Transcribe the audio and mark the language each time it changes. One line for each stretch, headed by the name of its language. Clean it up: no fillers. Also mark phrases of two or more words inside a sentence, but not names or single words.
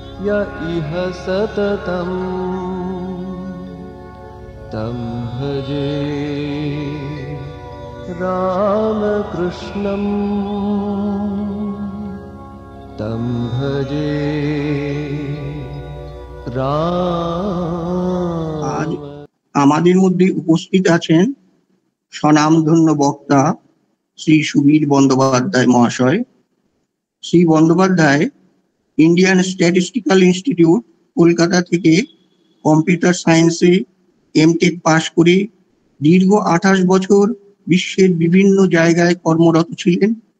Sanskrit: य इह सततं तं भजे रामकृष्णं तं भजे
Bangla: আজ আমাদের মধ্যে উপস্থিত আছেন স্বনামধন্য বক্তা শ্রী সুবীর বন্দ্যোপাধ্যায় মহাশয়। শ্রী বন্দ্যোপাধ্যায় ইন্ডিয়ান স্ট্যাটিস্টিক্যাল ইনস্টিটিউট কলকাতা থেকে
English: computer science
Bangla: এমটেক পাশ করে দীর্ঘ 28 বছর বিশ্বের বিভিন্ন জায়গায় কর্মরত ছিলেন।